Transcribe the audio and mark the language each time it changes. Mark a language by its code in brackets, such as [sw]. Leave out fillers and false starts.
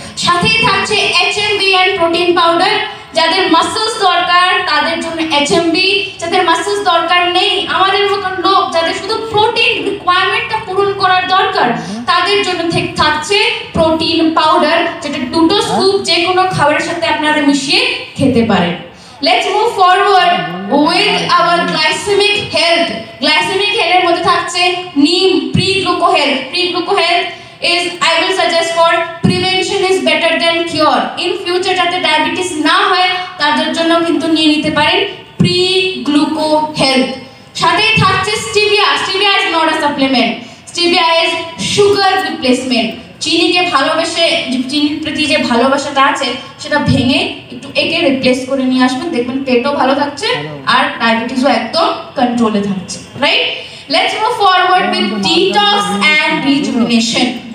[bn] সাথেই থাকছে HMB and protein powder. যাদের মাসলস দরকার তাদের জন্য HMB, যাদের মাসলস দরকার নেই, আমাদের মতন লোক যাদের শুধু প্রোটিন রিকোয়ারমেন্টটা পূরণ করার দরকার, তাদের জন্য থাকছে প্রোটিন পাউডার, যেটা 2 স্কুপ যে কোনো খাবারের সাথে আপনারা মিশিয়ে খেতে পারেন। [en] Let's move forward with our glycemic health. [bn] Glycemic health এর মধ্যে থাকছে নিম pre-gluco health. [en] Pre-gluco health is, I will suggest for prevention is better than cure. In future [bn] যাতে ডায়াবেটিস না হয় তাদের জন্য কিন্তু নিয়ে নিতে পারেন pre-gluco health। সাথেই থাকছে stevia. [en] Stevia is not a supplement. Stevia is sugar replacement. [bn] চিনিকে ভালোবেসে, চিনির প্রতি যে ভালোবাসাটা আছে সেটা ভেঙে একটু একে রিপ্লেস করে নিয়ে আসবেন, দেখবেন পেটও ভালো থাকছে আর ডায়াবেটিসও একদম কন্ট্রোলে থাকছে, right? [en] Let's move forward with detox and rejuvenation.